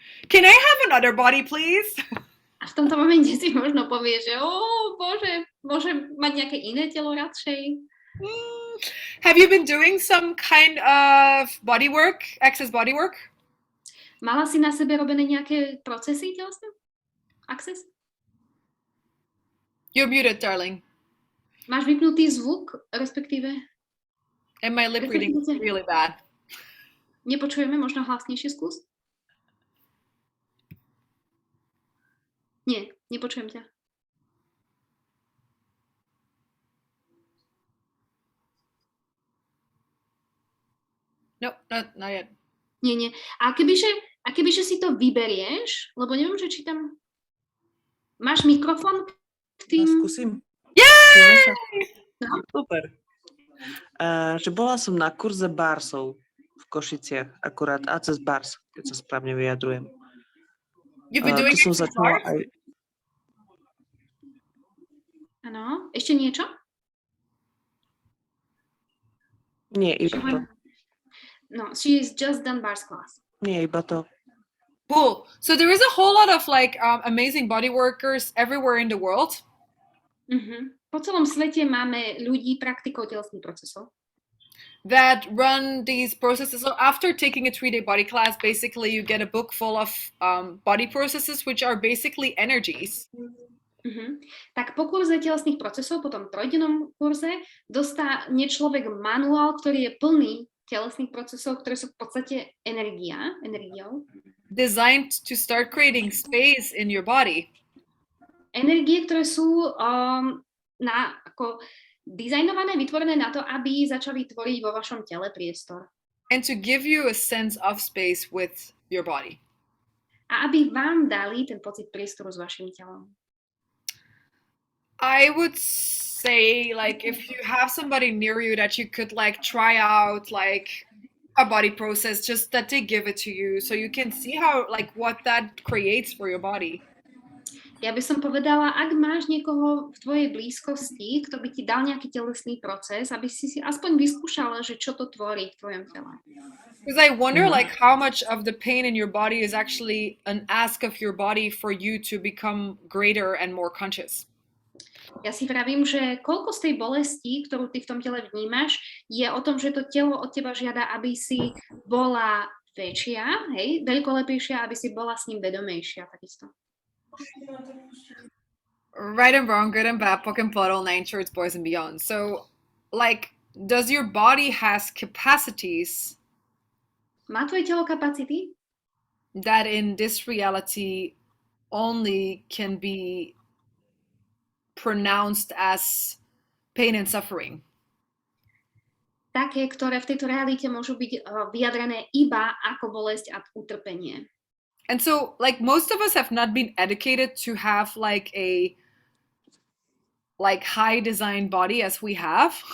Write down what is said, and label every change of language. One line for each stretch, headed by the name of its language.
English: Can I have another body, please?
Slovak: A v tomto momente si možno povieš, že Bože, môžem mať nejaké iné telo radšej.
English: Have you been doing some kind of body work, access body work?
Slovak: Mala si na sebe robené nejaké procesy telesné? Access?
English: You're muted, darling.
Slovak: Máš vypnutý zvuk, respektíve?
English: And my lip reading is really bad.
Slovak: Nepočujeme, možno hlasnejšie skús? Nie, nepočujem ťa.
English: Nope, not yet.
Slovak: Nie. A kebyže si to vyberieš, lebo neviem, že či tam... Máš mikrofón k tým... Skúsim.
English: Yay!
Slovak: No. Super. Že bola som na kurze barsov v Košiciach, akurát, a cez bars, keď sa správne vyjadrujem.
English: You've been doing it
Slovak: som
English: so
Slovak: začala
English: far?
Slovak: aj... Áno, ešte niečo? Nie, iba to.
English: No, she's just done bars class.
Slovak: Nie, iba to.
English: Cool. So there is a whole lot of like amazing body workers everywhere in the world.
Slovak: Po celom svete máme ľudí, praktikov telesných procesov,
English: that run these processes. So after taking a 3-day body class, basically you get a book full of body processes, which are basically energies.
Slovak: Tak po kurze telesných procesov, po tom trojdennom kurze, dostane človek manuál, ktorý je plný telesných procesov, ktoré sú v podstate energiou.
English: Designed to start creating space in your body.
Slovak: Energie, ktoré sú ako dizajnované, vytvorené na to, aby začali tvoriť vo vašom tele priestor.
English: And to give you a sense of space with your body.
Slovak: A aby vám dali ten pocit priestoru s vašim telom.
English: I would say, like, if you have somebody near you that you could like try out like a body process, just that they give it to you so you can see how, like, what that creates for your body.
Slovak: Ja by som povedala, ak máš niekoho v tvojej blízkosti, kto by ti dal nejaký telesný proces, aby si aspoň vyskúšala, že čo to tvorí v tvojom tele.
English: Because I wonder, like, how much of the pain in your body is actually an ask of your body for you to become greater and more conscious.
Slovak: Ja si vravím, že koľko z tej bolesti, ktorú ty v tom tele vnímaš, je o tom, že to telo od teba žiada, aby si bola väčšia, hej, veľkolepejšia, aby si bola s ním vedomejšia, takisto.
English: Right and wrong, good and bad, POC and POD, all 9 shorts, boys and beyond. So, like, does your body has capacities?
Slovak: Má tvoje telo kapacity?
English: That in this reality only can be pronounced as pain and suffering.
Slovak: Také, ktoré v tejto realite môžu byť vyjadrené iba ako bolesť a utrpenie.
English: And so, like, most of us have not been educated to have like a high design body as we have.